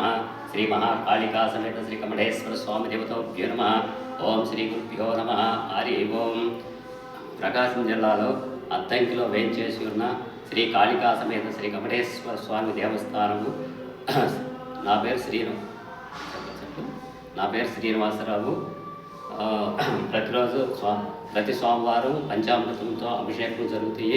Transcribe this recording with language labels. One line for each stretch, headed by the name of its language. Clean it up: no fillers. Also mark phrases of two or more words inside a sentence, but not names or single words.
Sanskrit: श्री महाकालिका समेत श्री कमलेश्वर स्वामी देवताभ्यो नमः ओम श्री गुरुभ्यो नमः हरि ओम
Telugu: ప్రకాశం జిల్లాలో అద్దంకిలో వేంచేసి ఉన్న శ్రీ కాళికా సమేత శ్రీ కమలేశ్వర స్వామి దేవస్థానము నా పేరు శ్రీనివాసరావు ప్రతిరోజు ప్రతి సోమవారం పంచామృతంతో అభిషేకం జరుగుతాయి.